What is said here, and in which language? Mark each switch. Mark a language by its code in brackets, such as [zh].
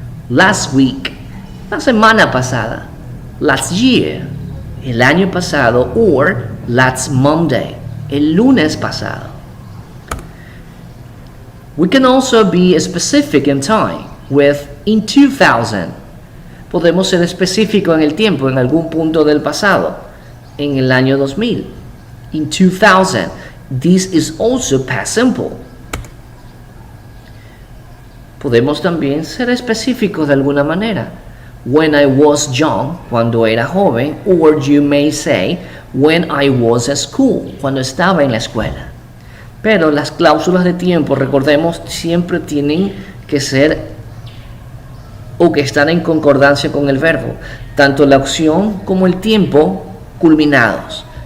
[en] Last week, [es] la semana pasada. [en] Last year, [es] el año pasado. [en] Or last Monday, [es] el lunes pasado. [en] We can also be specific in time with in 2000. [es] Podemos ser específicos en el tiempo, en algún punto del pasado. En el año 2000. [en] In 2000. This is also past simple. [es] Podemos también ser específicos de alguna manera. [en] When I was young, [es] cuando era joven, [en] or you may say, when I was at school, [es] cuando estaba en la escuela. Pero las cláusulas de tiempo, recordemos, siempre tienen que ser o que están en concordancia con el verbo, tanto la acción como el tiempo culminados.